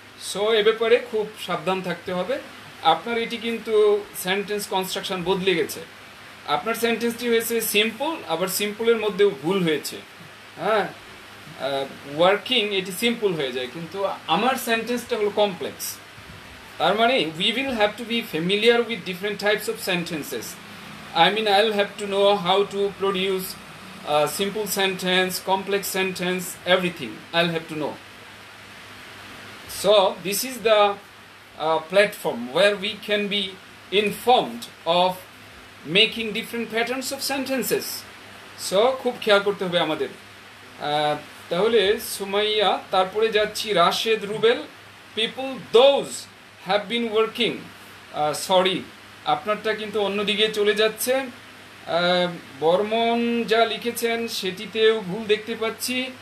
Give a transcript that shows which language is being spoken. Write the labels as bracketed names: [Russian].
[Bangla] So এ ব্যাপারে খুব সাবধান থাকতে হবে। আপনার এটি কিন্তু সেন্টেন্স কনস্ট্রাকশন বদলে গেছে। আপনার সেন্টেন্সটি হয়েছে সিম্পল, আবার সিম্পলের মধ্যেও ভুল হয়েছে। হ্যাঁ, ওয়ার্কিং এটি সিম্পল হয়ে যায়, কিন্তু আমার সেন্টেন্সটা হলো কমপ্লেক্স। তার মানে [English] we will have to be familiar with different types of sentences. I mean, I'll have to know how to produce a simple sentence, complex sentence, everything I'll have to know. So this is the platform where we can be informed of making different patterns of sentences. [Bangla] So খুব খেয়াল করতে হবে আমাদের। তাহলে সুমাইয়া, তারপরে যাচ্ছি Rashed Rubel [English] People those have been working. [Bangla] Sorry, আপনারটা কিন্তু অন্যদিকে চলে যাচ্ছে। বর্মন যা লিখেছেন সেটিতেও ভুল দেখতে পাচ্ছি।